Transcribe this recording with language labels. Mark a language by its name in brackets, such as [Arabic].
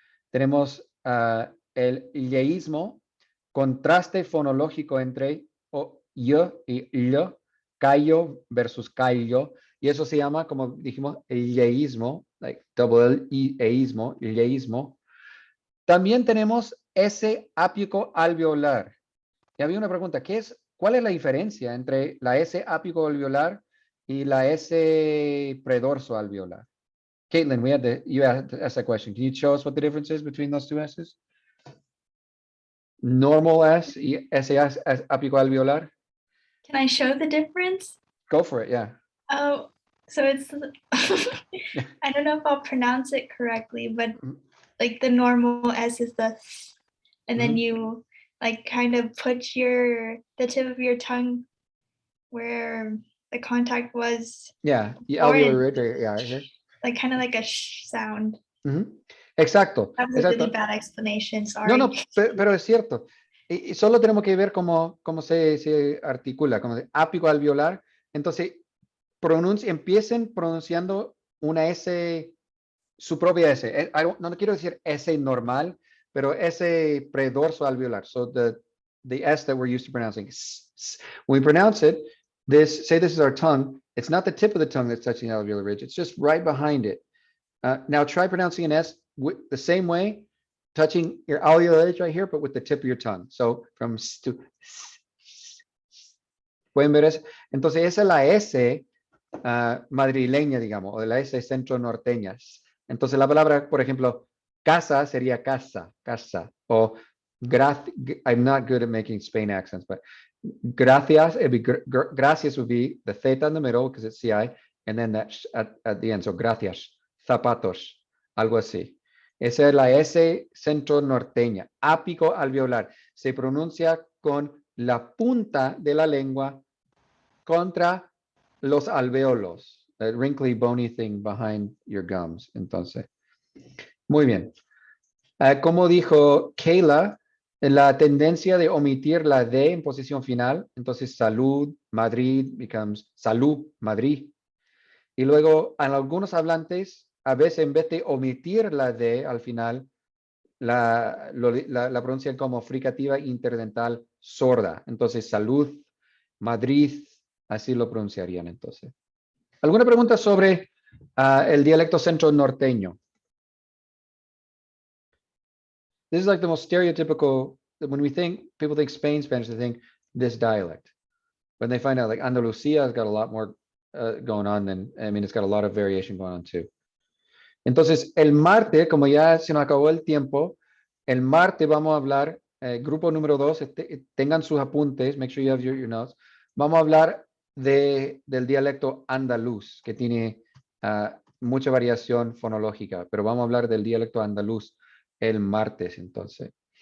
[Spanish] Tenemos el yeísmo, contraste fonológico entre yo y lo, callo versus callo, y eso se llama, como dijimos, el yeísmo, [English] like double eísmo, [Spanish] el yeísmo. También tenemos S ápico alveolar. Y había una pregunta, ¿cuál es la diferencia entre la S ápico alveolar y la S predorso alveolar? [English] Caitlin, you asked that question. Can you show us what the difference is between those two S's? [Spanish] Normal S y S ápico alveolar? [English] Can I show the difference? Go for it, yeah. Oh, so it's, I don't know if I'll pronounce it correctly, but Mhm. like the normal S is the, and then Mhm. you like kind of put the tip of your tongue where the contact was, Yeah, the Or alveolar in- ridge, yeah, right here. like kind of like a sh sound. [Spanish] Ujú. Exacto, [English] That was a [Spanish] exacto. [English] really bad explanation, sorry. [Spanish] No, pero es cierto. Y solo tenemos que ver cómo se articula, como de ápico alveolar. Entonces, empiecen pronunciando una S, su propia S. No quiero decir S normal, pero S predorso alveolar. [English] So the S that we're used to pronouncing. When we pronounce it, say this is our tongue. It's not the tip of the tongue that's touching the alveolar ridge. It's just right behind it. Now try pronouncing an S the same way, touching your alveolar ridge right here, but with the tip of your tongue. So from S to S. [Spanish] ¿Pueden ver eso? Entonces esa es la S madrileña, digamos, o de la S centro-norteña. Entonces la palabra, por ejemplo, casa sería casa, casa. [English] O I'm not good at making Spain accents, but gracias, gracias would be the theta in the middle because it's CI, and then that at the end. So gracias, zapatos, algo así. [Spanish] Esa es la S centro-norteña, ápico alveolar. Se pronuncia con la punta de la lengua contra los alveolos, [English] that wrinkly bony thing behind your gums. [Spanish] Entonces, muy bien. Como dijo Kayla, la tendencia de omitir la D en posición final, entonces salud, Madrid becomes salud, Madrid. Y luego, en algunos hablantes, a veces en vez de omitir la D al final, la pronuncian como fricativa interdental sorda. Entonces, salud, Madrid, así lo pronunciarían entonces. ¿Alguna pregunta sobre el dialecto centro-norteño? [English] This is like the most stereotypical, when people think Spain Spanish, they think this dialect. When they find out like Andalucía has got a lot more going on it's got a lot of variation going on too. [Spanish] Entonces, el martes, como ya se nos acabó el tiempo, el martes vamos a hablar, grupo número 2, tengan sus apuntes, [English] make sure you have your notes. [Spanish] Vamos a hablar del dialecto andaluz, que tiene mucha variación fonológica, pero vamos a hablar del dialecto andaluz el martes, entonces.